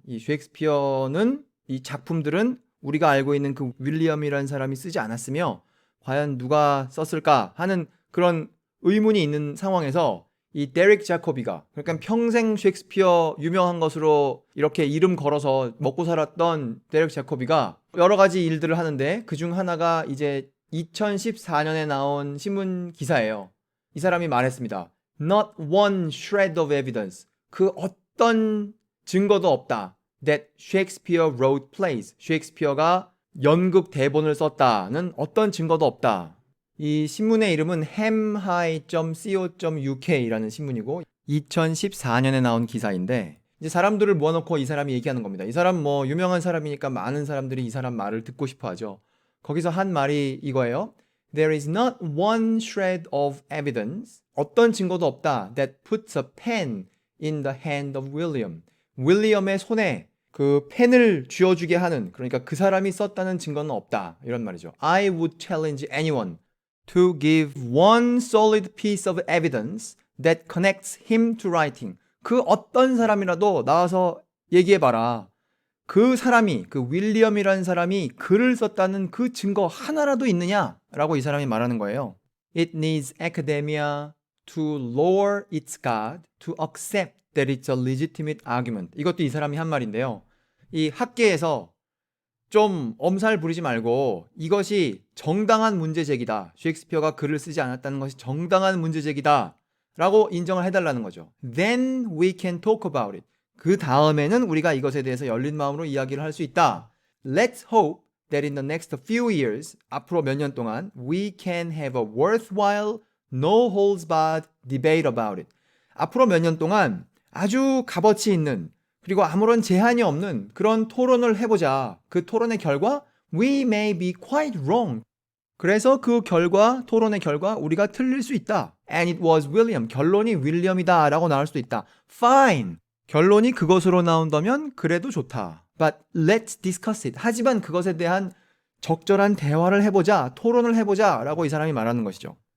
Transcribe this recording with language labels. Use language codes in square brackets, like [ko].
[ko] 이 셰익스피어는, 이 작품들은 우리가 알고 있는 그 윌리엄이라는 사람이 쓰지 않았으며 과연 누가 썼을까 하는 그런 의문이 있는 상황에서 이 데릭 자코비가, 그러니까 평생 셰익스피어 유명한 것으로 이렇게 이름 걸어서 먹고 살았던 데릭 자코비가 여러 가지 일들을 하는데 그중 하나가 이제 2014년에 나온 신문 기사예요. 이 사람이 말했습니다. [en] Not one shred of evidence. [ko] 그 어떤 증거도 없다. [en] That Shakespeare wrote plays. [ko] 셰익스피어가 연극 대본을 썼다는 어떤 증거도 없다. 이 신문의 이름은 hamhigh.co.uk라는 신문이고 2014년에 나온 기사인데 이제 사람들을 모아놓고 이 사람이 얘기하는 겁니다. 이 사람 뭐 유명한 사람이니까 많은 사람들이 이 사람 말을 듣고 싶어 하죠. 거기서 한 말이 이거예요. [en] There is not one shred of evidence. [ko] 어떤 증거도 없다. [en] That puts a pen in the hand of William. [ko] 윌리엄의 손에 그 펜을 쥐어주게 하는, 그러니까 그 사람이 썼다는 증거는 없다. 이런 말이죠. [en] I would challenge anyone to give one solid piece of evidence that connects him to writing. [ko] 그 어떤 사람이라도 나와서 얘기해봐라. 그 사람이, 그 윌리엄이라는 사람이 글을 썼다는 그 증거 하나라도 있느냐? 라고 이 사람이 말하는 거예요. [en] It needs academia to lower its guard to accept that it's a legitimate argument. [ko] 이것도 이 사람이 한 말인데요. 이 학계에서 좀 엄살 부리지 말고 이것이 정당한 문제제기다. 셰익스피어가 글을 쓰지 않았다는 것이 정당한 문제제기다. 라고 인정을 해달라는 거죠. [en] Then we can talk about it. [ko] 그 다음에는 우리가 이것에 대해서 열린 마음으로 이야기를 할 수 있다. [en] Let's hope that in the next few years, [ko] 앞으로 몇 년 동안, [en] we can have a worthwhile, no holds barred debate about it. [ko] 앞으로 몇 년 동안 아주 값어치 있는, 그리고 아무런 제한이 없는 그런 토론을 해보자. 그 토론의 결과, [en] we may be quite wrong. [ko] 그래서 그 결과, 토론의 결과, 우리가 틀릴 수 있다. [en] And it was William. [ko] 결론이 윌리엄이다 라고 나올 수도 있다. [en] Fine. [ko] 결론이 그것으로 나온다면 그래도 좋다. [en] But let's discuss it. [ko] 하지만 그것에 대한 적절한 대화를 해보자, 토론을 해보자 라고 이 사람이 말하는 것이죠.